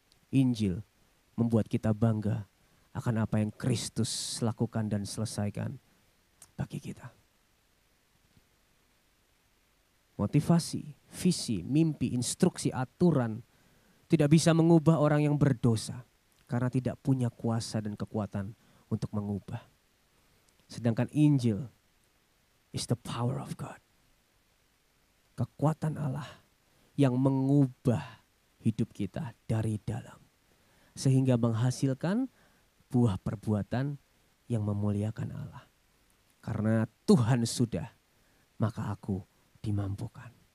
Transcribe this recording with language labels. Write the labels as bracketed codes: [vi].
[id] Injil membuat kita bangga akan apa yang Kristus lakukan dan selesaikan bagi kita. Motivasi, visi, mimpi, instruksi, aturan tidak bisa mengubah orang yang berdosa karena tidak punya kuasa dan kekuatan untuk mengubah. Sedangkan [en] Injil is the power of God. [id] Kekuatan Allah yang mengubah hidup kita dari dalam. Sehingga menghasilkan buah perbuatan yang memuliakan Allah. Karena Tuhan sudah, maka aku dimampukan.